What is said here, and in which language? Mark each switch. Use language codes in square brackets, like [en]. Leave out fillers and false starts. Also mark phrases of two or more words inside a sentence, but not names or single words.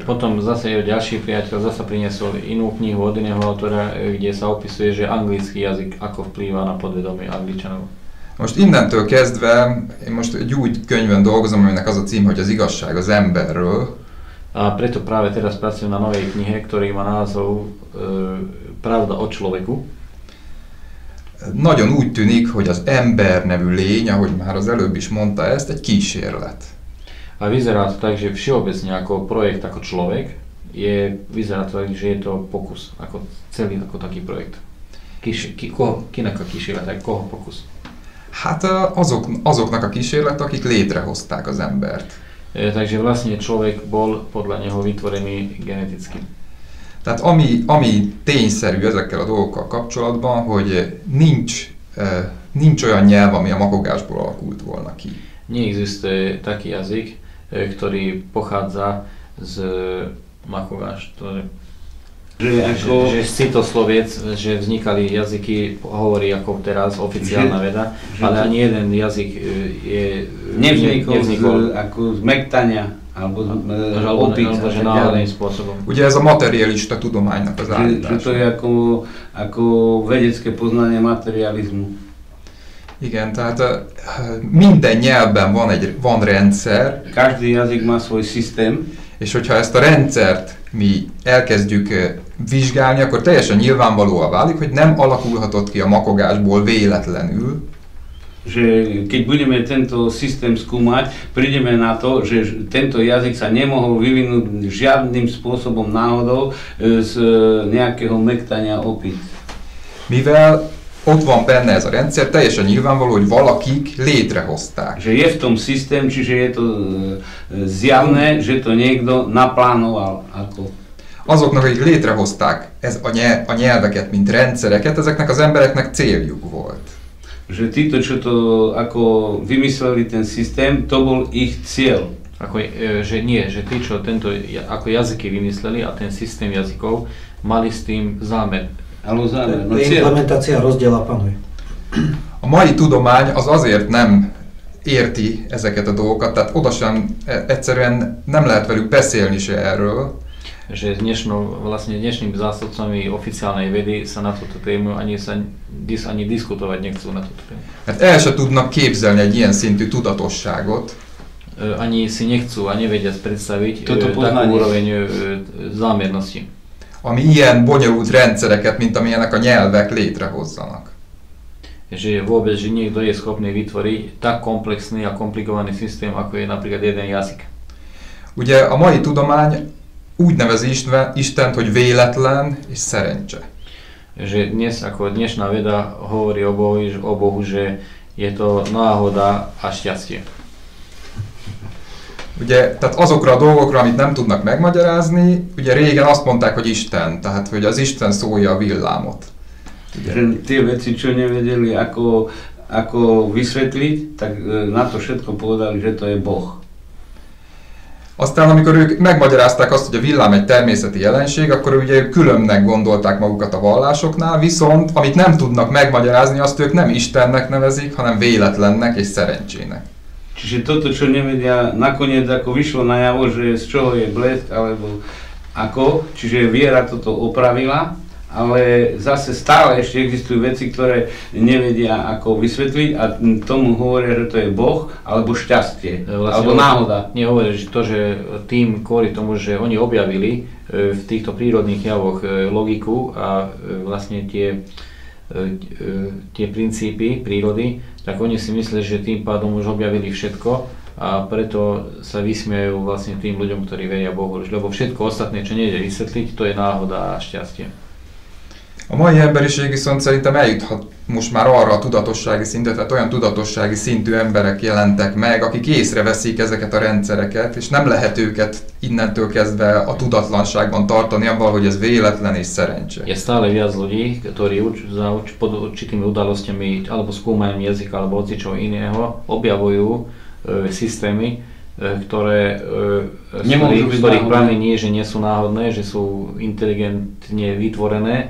[sk] Potom zase ďalší priateľ zase priniesol inú knihu od iného autora, kde sa opisuje, že anglický jazyk ako vplýva na podvedomie Angličanov. [hu] Most innentől kezdve, én most egy új könyvön dolgozom, aminek az a cím, hogy az igazság az emberről. [sk] A preto práve teraz pracujem na novej knihe, ktorý má názov Pravda o človeku. [hu] Nagyon úgy tűnik, hogy az ember nevű lény, ahogy már az előbb is mondta ezt, egy kísérlet. [sk] A vyzerá to tak, že všeobecne ako projekt, ako človek, vyzerá to tak, že je to pokus, ako celý ako taký projekt. [hu] Kinek a kísérletek, [sk] koho pokus? [hu] Hát azoknak a kísérlet, akik létrehozták az embert. [sk] Takže vlastne človek bol podľa neho vytvorený geneticky. [hu] Tehát ami tényszerű ezekkel a dolgokkal kapcsolatban, hogy nincs olyan nyelv, ami a makogásból alakult volna ki. [sk] Neexistuje taký jazyk, ktorý pochádza z makogáš, že z citosloviec, že vznikali jazyky, hovorí ako teraz oficiálna veda, ale ani jeden jazyk nevznikol ako z mektania alebo opíca, že náhodným spôsobom. [hu] Ugye ez a materialista tudománynak az állítása. [sk] Že to je ako vedecké poznanie materializmu. [hu] Igen, tehát minden nyelvben van rendszer. [sk] Každý jazyk má svoj systém. [hu] És hogyha ezt a rendszert mi elkezdjük vizsgálni, akkor teljesen nyilvánvalóan válik, hogy nem alakulhatott ki a makogásból véletlenül. [sk] Že keď budeme tento systém skúmať, prídeme na to, že tento jazyk sa nemohol vyvinúť žiadnym spôsobom náhodou z nejakého mektania opíc. [hu] Mivel ott van benne ez a rendszer, teljesen nyilvánvaló, hogy valakik létrehozták. [sk] Že je v tom systém, čiže je to zjavné, že to niekto naplánoval. [hu] Azoknak, akik létrehozták a nyelveket, mint rendszereket, ezeknek az embereknek céljuk volt. [sk] Že títo, čo to ako vymysleli ten systém, to bol ich cieľ. Že tí, čo tento ako jazyky vymysleli a ten systém jazykov, mali s tým zámer. Implementácia rozdiela panuje. [hu] A mai tudomány az azért nem érti ezeket a dolgokat, tehát oda sem egyszerűen nem lehet velük beszélni se erről. [sk] Že dnešnými zástupcami oficiálnej vedy sa na túto tému ani diskutovať nechcú na túto tému. [hu] Mert el se tudnak képzelni egy ilyen szintű tudatosságot. [sk] Ani si nechcú a nevedia predstaviť takú úroveň zámernosti. [hu] Ami ilyen bonyolult rendszereket, mint amilyenek a nyelvek létrehozzanak. [sk] Že vôbec, že niekto je schopný vytvoriť tak komplexný a komplikovaný systém, ako je napríklad jeden jazyk. [hu] Ugye a mai tudomány úgy nevezi Istent, hogy véletlen és szerencse. [sk] Že dnešná veda hovorí o Bohu, že je to náhoda a šťastie. [hu] Ugye, tehát azokra a dolgokra, amit nem tudnak megmagyarázni, ugye régen azt mondták, hogy Isten, tehát hogy az Isten szólja a villámot. [sk] Že tie veci, čo nevedeli ako vysvetliť, tak na to všetko povedali, že to je Boh. [hu] Aztán amikor ők megmagyarázták azt, hogy a villám egy természeti jelenség, akkor ugye különnek gondolták magukat a vallásoknál, viszont amit nem tudnak megmagyarázni, azt ők nem Istennek nevezik, hanem véletlennek és szerencsének. [sk] Čiže toto, čo nevedia, nakoniec ako vyšlo najavo, že z čoho je blesk, alebo ako, čiže viera toto opravila, ale zase stále ešte existujú veci, ktoré nevedia ako vysvetliť a tomu hovoria, že to je Boh alebo šťastie, alebo náhoda. Nehovoria, že to, že tým kvôli tomu, že oni objavili v týchto prírodných javoch logiku a vlastne tie princípy prírody, tak oni si myslia, že tým pádom už objavili všetko a preto sa vysmievajú vlastne tým ľuďom, ktorí veria Bohu, lebo všetko ostatné, čo nejde vysvetliť, to je náhoda a šťastie. [hu] A mai emberiség viszont szerintem eljuthat most már arra a tudatossági szintre, tehát olyan tudatossági szintű emberek jelentek meg, akik észreveszik ezeket a rendszereket, és nem lehet őket innentől kezdve a tudatlanságban tartani abban, hogy ez véletlen és szerencse. [sk] Je stále viac ľudí, ktorí pod určitými udalosťami alebo skúmaním jazyka alebo hocičoho iného objavujú systémy, z ktorých pramení, že nie sú náhodné, že sú inteligentne vytvorené.